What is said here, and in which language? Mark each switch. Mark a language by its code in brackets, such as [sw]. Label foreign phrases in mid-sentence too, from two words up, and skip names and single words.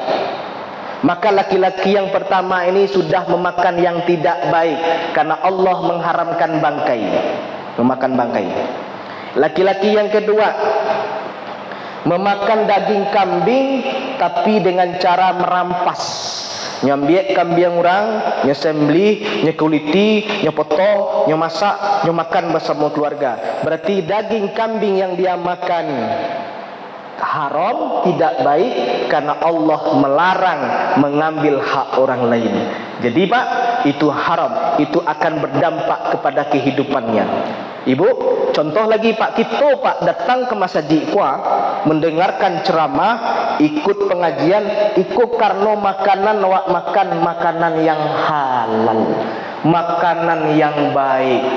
[id] Maka laki-laki yang pertama ini sudah memakan yang tidak baik, karena Allah mengharamkan bangkai, memakan bangkai. Laki-laki yang kedua memakan daging kambing tapi dengan cara merampas. Nyambiak kambing orang, nyesembelih, nyekuliti, nyepotong, nyemasak, nyemakan bersama keluarga. Berarti daging kambing yang dia makan haram, tidak baik, karena Allah melarang mengambil hak orang lain. Jadi, Pak, itu haram, itu akan berdampak kepada kehidupannya. Ibu, contoh lagi, Pak, kita, Pak, datang ke masjid kuah, mendengarkan ceramah, ikut pengajian, ikut karena makan makanan yang halal, makanan yang baik.